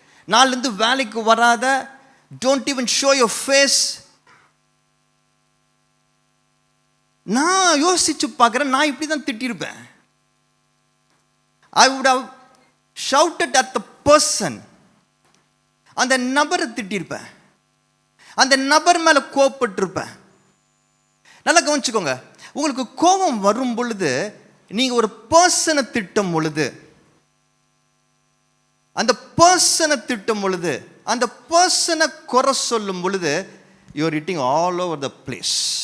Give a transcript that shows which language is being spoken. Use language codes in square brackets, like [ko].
[ta] நாளிலேருந்து வேலைக்கு வராத, [en] don't even show your face. [ta] நான் யோசிச்சு பார்க்குறேன், நான் இப்படி தான் திட்டிருப்பேன். [en] I would have shouted at the person. [ta] அந்த நபரை திட்டிருப்பேன், அந்த நபர் மேலே கோபப்பட்டிருப்பேன். நல்லா கவனிச்சுக்கோங்க, உங்களுக்கு கோபம் வரும் பொழுது, நீங்கள் ஒரு பர்சனை திட்டும் பொழுது, அந்த பர்சனை திட்டும் பொழுது, அந்த பர்சனை குறை சொல்லும் பொழுது, [en] You are hitting all over the place.